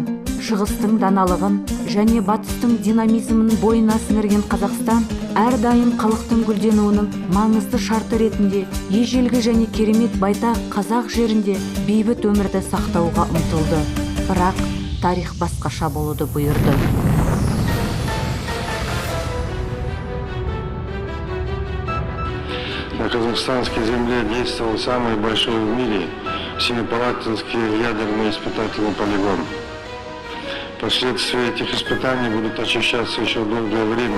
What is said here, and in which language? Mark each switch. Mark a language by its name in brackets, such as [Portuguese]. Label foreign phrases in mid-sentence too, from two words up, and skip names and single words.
[Kazakh] Шығыстың даналығын және батыстың динамизмін бойына сіңірген Қазақстан әрдайым халықтың гүлденуінің маңызды шарты ретінде ежелгі және керемет байтақ қазақ жерінде бейбіт өмірді сақтауға ұмтылды. Бірақ тарих басқаша болуды бұйырды. [Russian] На казахстанской земле действовал самый большой в мире Семипалатинский ядерный испытательный полигон. Последствия этих испытаний будут ощущаться еще долгое время.